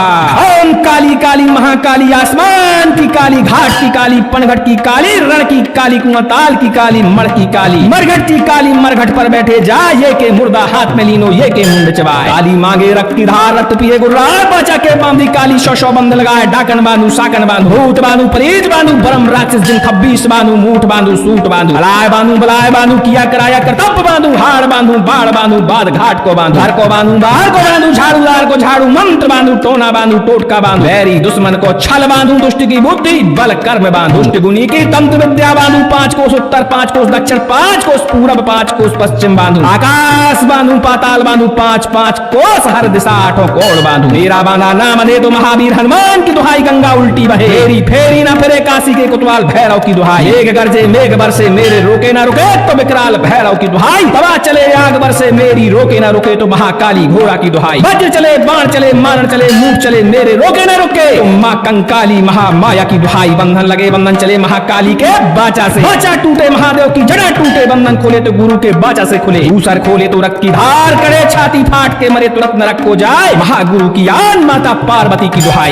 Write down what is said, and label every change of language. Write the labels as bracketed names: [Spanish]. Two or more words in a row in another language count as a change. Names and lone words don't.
[Hindi] ओम काली काली महाकाली, आसमान की काली, घाट की काली, पनघट की काली, रण की काली, कुआताल की काली, मण की काली, मरघट की काली, मरघट पर बैठे जाए। ये के मुर्दा हाथ में लीनो, ये के मुंड चबाए। काली मांगे रक्त की धार, रक्त पिए गुर्राए, बाचा के बांधी काली 100 बंध लगाए। डाकन बांधू, साकन बांधू, भूत बांधू, पलीत बांधू, बरम राक्षस जिन 26 बांधू, मूठ बांधू, सूट बांधू, अलाय बांधू, बलाय बांधू, किया कराया करतब बांधू, हाड़ बांधू, बाढ़ बांधू, बाद घाट को बांधू, घर को बांधू, बाहर को बांधू, झाड़ूदार को झाड़ू मंत्र बांधू, टोना बांधू, टोटका बांधू, बैरी दुश्मन को छल बांधू, दुष्ट की बुद्धि बल कर्म बांधू, दुष्ट गुनी की तंत्र विद्या बांधू, 5 कोस उत्तर, 5 कोस दक्षिण, 5 कोस पूरब, 5 कोस पश्चिम बांधू, आकाश बांधू, पाताल बांधू, 5-5 कोस हर दिशा 8 कोण बांधू। मेरा बांधा नाम दे तो महावीर हनुमान की दुहाई, गंगा उल्टी बहे फेरी फेरी ना फिरे, काशी के कोतवाल भैरव की दुहाई, मेघ गरजे मेघ बरसे मेरे रोके ना रुके तो विकराल भैरव की दुहाई, तवा चले आग बरसे मेरी रोके ना रुके तो महाकाली घोड़ा की दुहाई, वज्र चले बाण चले मारण चले मूठ चले मेरे रोके ना रुके तो माँ कंकाली महामाया की दुहाई, बंधन लगे बंधन चले महाकाली के बाचा से, बाचा टूटे महादेव की जड़ा टूटे, बंधन खोले तो गुरु के बाचा से खुले, दूसर खोले तो रक्त की धार करे, छाती फाट के मरे तुरंत नरक को जाए, महागुरु की आन माता पार्वती की दुहाई।